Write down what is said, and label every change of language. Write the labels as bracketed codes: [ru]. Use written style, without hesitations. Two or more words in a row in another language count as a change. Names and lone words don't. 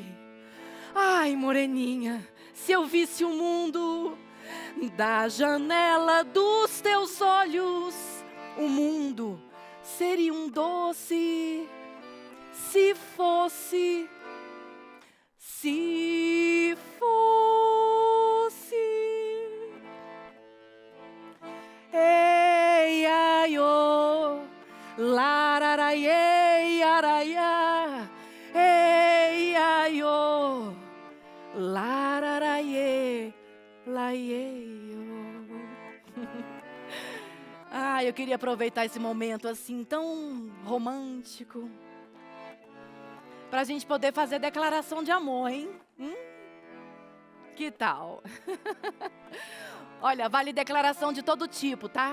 [pt] Ai, moreninha, se eu visse o mundo da janela dos teus olhos, o mundo seria um doce. Se fosse, se fosse. Ei, ai, oh, lararaiei, araiá, ei, ai, oh, lararaiê, laiê, oh. Ah, eu queria aproveitar esse momento assim tão romântico para a gente poder fazer declaração de amor, hein? Que tal? Olha, vale declaração de todo tipo, tá?